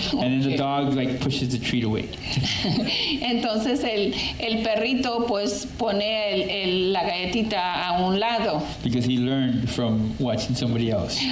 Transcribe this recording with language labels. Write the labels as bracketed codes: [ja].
[en] And then the dog like pushes the treat away. [es] Entonces el perrito pues pone la galletita a un lado. [en] Because he learned from watching somebody else.